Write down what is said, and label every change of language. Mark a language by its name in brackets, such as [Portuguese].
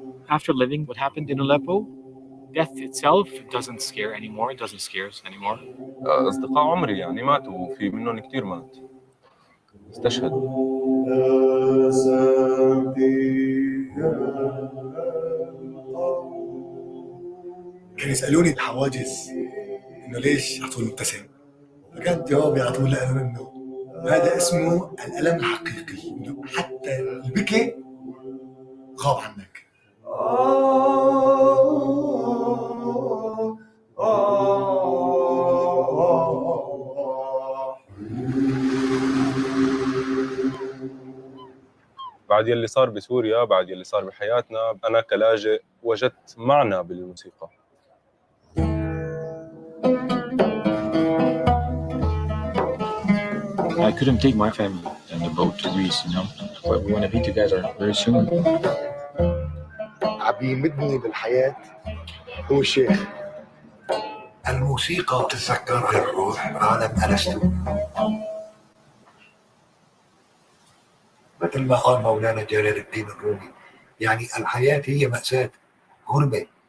[English] After living what happened in Aleppo, death itself doesn't scare anymore. It doesn't scare us anymore. [Arabic] أصدقاء عمري يعني ماتوا وفي منهم كتير مات استشهدوا. كانوا يسألوني الحواجز إنه ليش على طول مبتسم؟ فكان جوابي على طول لهم إنه هذا اسمه الألم الحقيقي، إنه حتى البكي غاب عنك. بعد يلي صار بسوريا، بعد يلي صار بحياتنا، أنا كلاجئ وجدت معنى بالموسيقى. [English] I couldn't take my family and the boat to Greece, but we want to be together very soon. [Arabic] عم يمدني بالحياة هو الشيخ. الموسيقى تتذكر الروح عالم أرسطو. مثل ما قال مولانا جلال الدين الرومي، يعني الحياة هي مأساة، غربة.